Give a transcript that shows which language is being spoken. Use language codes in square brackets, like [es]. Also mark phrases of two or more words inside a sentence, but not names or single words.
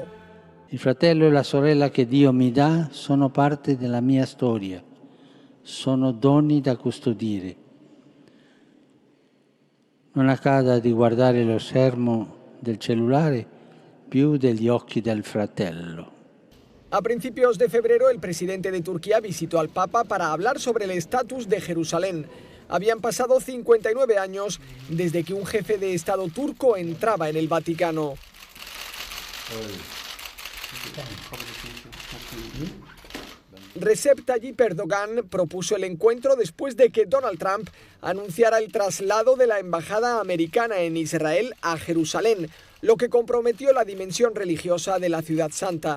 [it] Il fratello e la sorella che Dio mi dà sono parte della mia storia, sono doni da custodire. Non accada di guardare lo schermo del cellulare più degli occhi del fratello. [es] A principios de febrero, el presidente de Turquía visitó al Papa para hablar sobre el estatus de Jerusalén. Habían pasado 59 años desde que un jefe de Estado turco entraba en el Vaticano. Recep Tayyip Erdogan propuso el encuentro después de que Donald Trump anunciara el traslado de la embajada americana en Israel a Jerusalén, lo que comprometió la dimensión religiosa de la ciudad santa.